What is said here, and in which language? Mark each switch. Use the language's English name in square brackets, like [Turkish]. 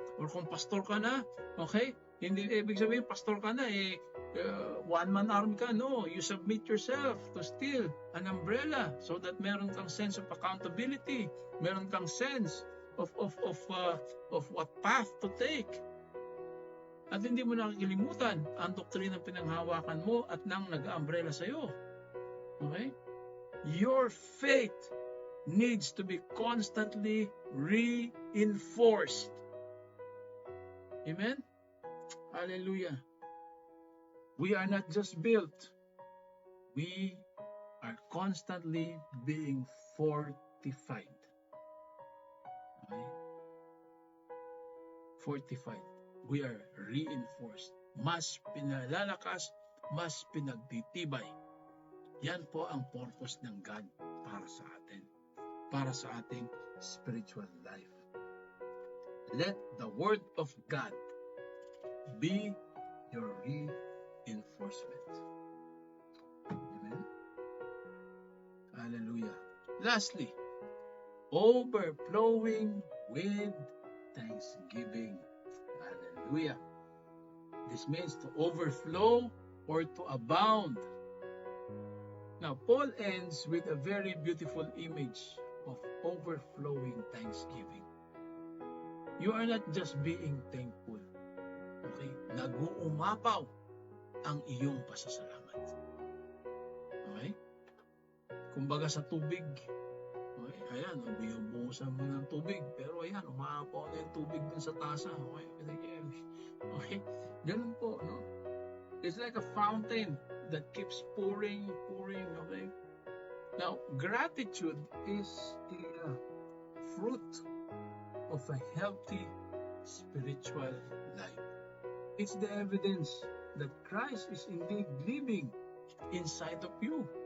[Filipino] Or kung pastor ka na, okay, hindi ibig sabihin pastor ka na, one-man army ka. [English] No, you submit yourself to still an umbrella so that [Filipino] meron kang [English] sense of accountability, meron kang sense of what path to take. [Filipino] At hindi mo nakikilimutan ang doktrinang pinanghawakan mo at nang nag-umbrella sa'yo. [English] Okay? Your faith needs to be constantly reinforced. Amen? Hallelujah. We are not just built. We are constantly being fortified. Okay? Fortified. We are reinforced. [Filipino] Mas pinalalakas, mas pinagtitibay. Yan po ang purpose ng God para sa atin. Para sa ating spiritual life. [English] Let the Word of God be your reinforcement. Amen? Hallelujah. Lastly, overflowing with thanksgiving. Hallelujah. This means to overflow or to abound. Now, Paul ends with a very beautiful image of overflowing thanksgiving. You are not just being thankful. Okay? [Filipino] Nag-uumapaw ang iyong pasasalamat. Okay? Kumbaga sa tubig, okay? Ayan, bumusan mo ng tubig, pero ayan, umaapaw na yung tubig dun sa tasa. Okay? Okay? Ganun po, no? [English] It's like a fountain that keeps pouring, okay? Now, gratitude is a fruit of a healthy spiritual life. It's the evidence that Christ is indeed living inside of you.